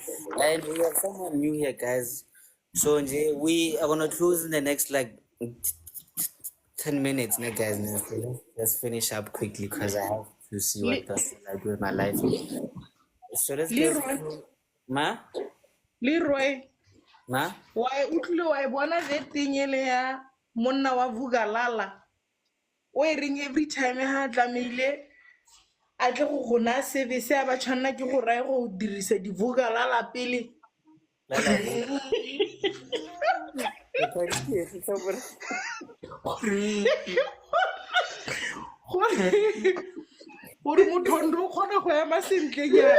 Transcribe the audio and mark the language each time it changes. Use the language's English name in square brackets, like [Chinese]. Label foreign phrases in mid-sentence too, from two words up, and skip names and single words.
[English] And we have someone new here, guys. So we are gonna close in the next like 10 minutes, guys. So let's finish up quickly because I have to see what I do with my life. So let's get Ma? Leroy. Ma? [Tswana] Why utlile wa bona [English] the thing [Tswana] ele ya monna wa Vugalala. O e ring [English] every time [Tswana] ha tlamile a tle go gona service ya ba tshwanna ke go raya go dirisa di Vugalala pele. Gore mothondo o kgona go ema sentle nyana.